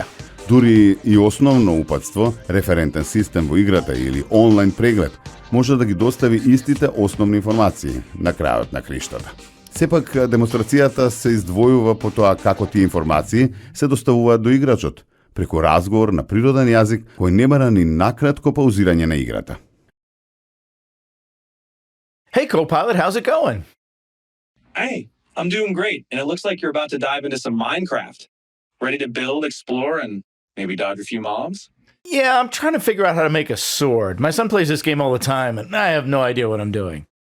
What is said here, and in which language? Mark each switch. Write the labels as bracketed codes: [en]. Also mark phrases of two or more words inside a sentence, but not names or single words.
[mk] Дури и основно упатство, референтен систем во играта или онлайн преглед, може да ги достави истите основни информации на крајот на криштата. Сепак, демонстрацијата се издвојува по тоа како тие информации се доставуваат до играчот, преку разговор на природен јазик кој не бара ни накратко паузирање на играта. [en] Hey, Copilot, how's it going? Hey, I'm doing great, and it looks like you're about to dive into some Minecraft. Ready to build, explore, and maybe dodge a few mobs? Yeah, I'm trying to figure out how to make a sword. My son plays this game all the time, and I have no idea what I'm doing.